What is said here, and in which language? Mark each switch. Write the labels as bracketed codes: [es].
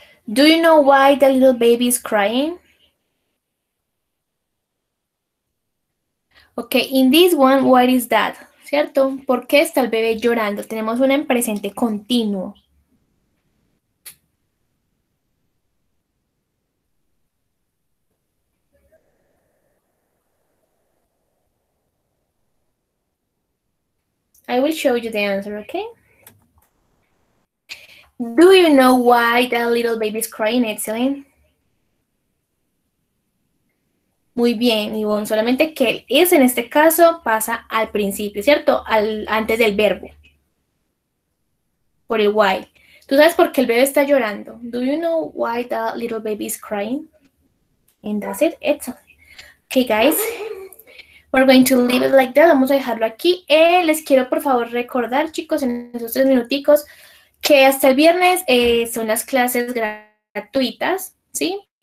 [en] Do you know why the little baby is crying? Okay, in this one, what is that? [es] ¿Cierto? ¿Por qué está el bebé llorando? Tenemos una en presente continuo. [en] I will show you the answer, okay? Do you know why that little baby is crying, Excellent? [es] Muy bien, Ivonne, solamente que el is en este caso pasa al principio, ¿cierto? Antes del verbo. Por el why. ¿Tú sabes por qué el bebé está llorando? [en] Do you know why the little baby is crying? And that's it. Excellent. Okay, guys. We're going to leave it like that. [es] Vamos a dejarlo aquí. Les quiero, por favor, recordar, chicos, en esos 3 minuticos, que hasta el viernes son las clases gratuitas, ¿sí?